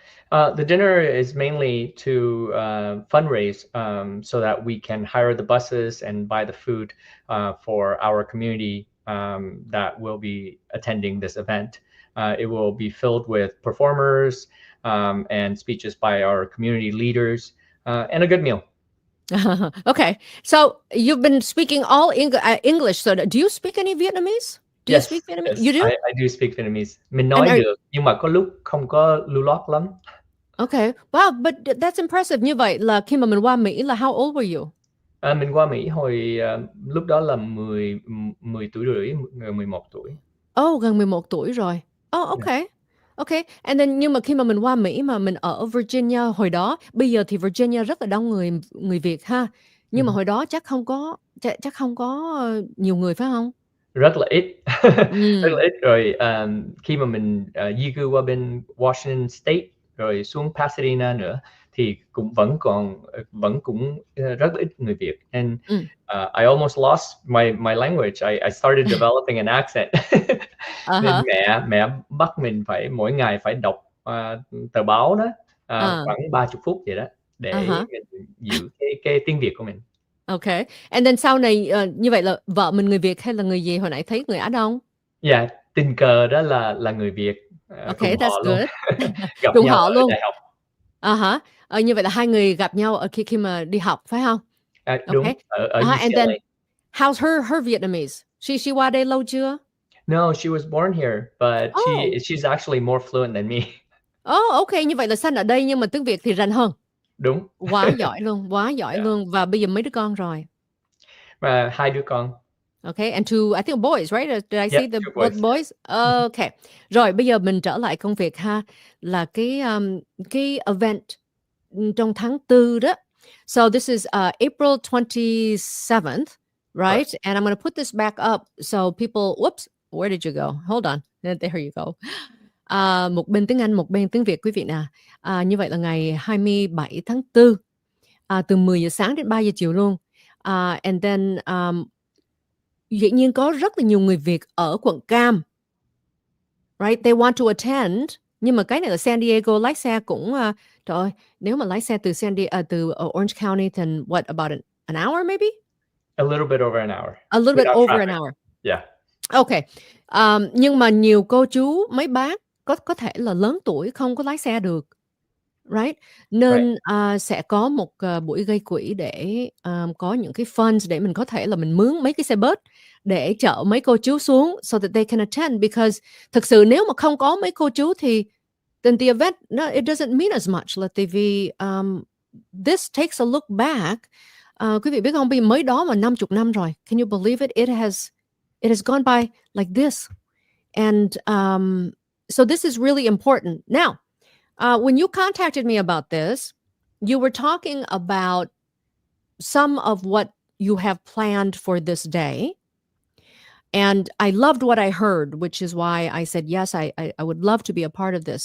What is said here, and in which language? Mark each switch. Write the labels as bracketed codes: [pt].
[en] The dinner is mainly to fundraise so that we can hire the buses and buy the food for our community that will be attending this event. It will be filled with performers and speeches by our community leaders and a good meal. Okay. So you've been speaking all English. So do you speak any Vietnamese? Do you speak Vietnamese? Yes, You do? I do speak Vietnamese. [vi] Mình nói được nhưng mà có lúc không có lưu loát lắm. [en] Okay. Wow, but that's impressive. [vi] Như vậy là khi mà mình qua Mỹ là [en] how old were you? [vi] Mình qua Mỹ hồi lúc đó là 10 tuổi rưỡi, 11 tuổi. Oh, gần 11 tuổi rồi. [en] Oh, okay. Okay. And then [vi] nhưng mà khi mà mình qua Mỹ mà mình ở Virginia hồi đó, bây giờ thì Virginia rất là đông người Việt ha. Nhưng mà hồi đó chắc không có nhiều người phải không? Rất là ít. Rất là ít rồi khi mà mình di cư qua bên Washington State rồi xuống Pasadena nữa thì vẫn cũng rất là ít người Việt. [en] And I almost lost my language. I started developing an accent. [vi] Nên mẹ bắt mình phải mỗi ngày phải đọc tờ báo đó khoảng 30 phút vậy đó để mình giữ cái tiếng Việt của mình. [en] Okay. And then [vi] sau này như vậy là vợ mình người Việt hay là người gì? Hồi nãy thấy người Á Đông. [en] Yeah, [vi] tình cờ đó là người Việt. [en] Okay, that's good. [vi] Gặp Cùng nhau họ ở luôn. đại học. Như vậy là hai người gặp nhau ở khi mà đi học phải không? Đúng, ở UCLA. [en] And then how's her Vietnamese? She [vi] qua đây lâu chưa? [en] No, she was born here, but she's actually more fluent than me. Oh, okay, [vi] như vậy là sinh ở đây nhưng mà tiếng Việt thì rành hơn. Đúng. Quá giỏi luôn, quá giỏi luôn. Và bây giờ mấy đứa con rồi? 2 đứa con. [en] Okay, and I think boys, right? Did I see both boys? Okay. [vi] Rồi bây giờ mình trở lại công việc ha, là cái event trong tháng 4 đó. [en] So this is April 27th, right? And I'm going to put this back up so people, whoops, where did you go? Hold on. There you go. [vi] Một bên tiếng Anh, một bên tiếng Việt quý vị nè. Như vậy là ngày 27 tháng 4 từ 10 giờ sáng đến 3 giờ chiều luôn. [en] And then [vi] dĩ nhiên có rất là nhiều người Việt ở quận Cam. [en] Right? They want to attend. [vi] Nhưng mà cái này là San Diego, lái xe cũng trời ơi, nếu mà lái xe từ từ Orange County [en] then what about an hour maybe? A little bit over an hour. A little bit over an hour. Yeah. Okay. [vi] Nhưng mà nhiều cô chú, mấy bác có thể là lớn tuổi không có lái xe được. [en] Right? [vi] Nên sẽ có một buổi gây quỹ để có những cái funds để mình có thể là mình mướn mấy cái xe bus để chở mấy cô chú xuống [en] so that they can attend, because [vi] thực sự nếu mà không có mấy cô chú thì [en] then the event, no, it doesn't mean as much [vi] là tại vì [en] this takes a look back. [vi] Quý vị biết không, vì mới đó mà 50 năm rồi. [en] Can you believe it? It has gone by like this. And so this is really important. Now, when you contacted me about this, you were talking about some of what you have planned for this day. And I loved what I heard, which is why I said, yes, I would love to be a part of this.